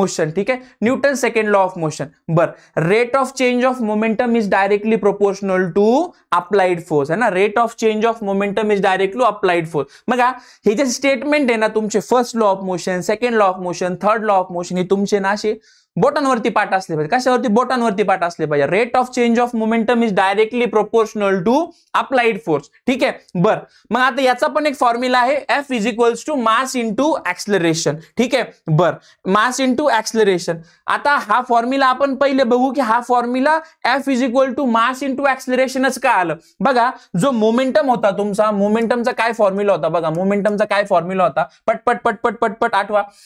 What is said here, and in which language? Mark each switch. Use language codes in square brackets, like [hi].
[mr] ठीक आहे, Newton second law of motion. [en] बर, rate of change of momentum is directly proportional to applied force, है ना. Rate of change of momentum is directly applied force. [mr] बघा, हे जे statement आहे ना तुमचे, first law of motion, second law of motion, third law of motion, हे तुमचे ना असे बोटांवरती पाठ असले पाहिजे. कशावरती, बोटांवरती पाठ असले पाहिजे. [en] Rate of change of momentum is directly proportional to applied force. [mr] ठीक आहे, बर, मग आता याचा पण एक फॉर्म्युला आहे, [en] F is equals to mass into acceleration. [mr] ठीक आहे, बर, मास इंटू ऍक्सलरेशन. आता हा फॉर्म्युला आपण पहिले बघू की हा formula [en] F is equal to mass into ऍक्सलरेशनच [mr] का आलं. बघा, जो मोमेंटम होता तुमचा, मोमेंटमचा काय फॉर्म्युला होता, बघा मोमेंटमचा काय फॉर्म्युला होता, पटपट आठवा.